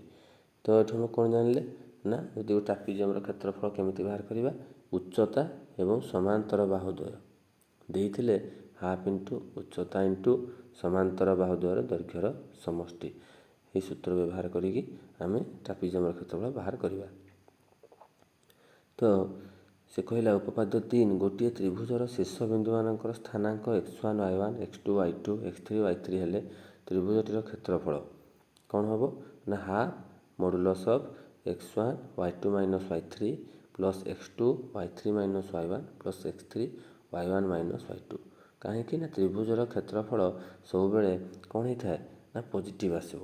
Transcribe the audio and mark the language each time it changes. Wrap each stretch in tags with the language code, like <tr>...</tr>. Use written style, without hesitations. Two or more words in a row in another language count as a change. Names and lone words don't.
<or>ତ ଏଠି ଆମେ କ'ଣ ଜାଣିଲେ ନା ଯଦି ଟ୍ରାପିଜିୟମର କ୍ଷେତ୍ରଫଳ କେମିତି ବାହାର କରିବା, ଉଚ୍ଚତା ଏବଂ ସମାନ୍ତର ବାହୁଦ୍ୱୟ ଦେଇଥିଲେ</or> <en>half into</en> <or>ଉଚ୍ଚତା ଇଣ୍ଟୁ ସମାନ୍ତର ବାହୁଦ୍ୱୟର ଦୈର୍ଘ୍ୟର ସମଷ୍ଟି। ଏହି ସୂତ୍ର ବ୍ୟବହାର କରିକି ଆମେ ଟ୍ରାପିଜିୟମର କ୍ଷେତ୍ରଫଳ ବାହାର କରିବା। ତ ସେ କହିଲା ଉପପାଦ୍ୟ 3 ଗୋଟିଏ ତ୍ରିଭୁଜର ଶୀର୍ଷ ବିନ୍ଦୁମାନଙ୍କର ସ୍ଥାନାଙ୍କ x1 y1 x2 y2 x3 y3 ହେଲେ ତ୍ରିଭୁଜଟିର କ୍ଷେତ୍ରଫଳ କ'ଣ ହେବ ନା</or> <en>half modulus of x1 y2 minus y3 plus x2 y3 minus y1 plus x3 y1 minus y2.</en> <or>କାହିଁକି ନା ତ୍ରିଭୁଜର କ୍ଷେତ୍ରଫଳ ସବୁବେଳେ କ'ଣ ହେଇଥାଏ ନା ପଜିଟିଭ୍ ଆସିବ।</or>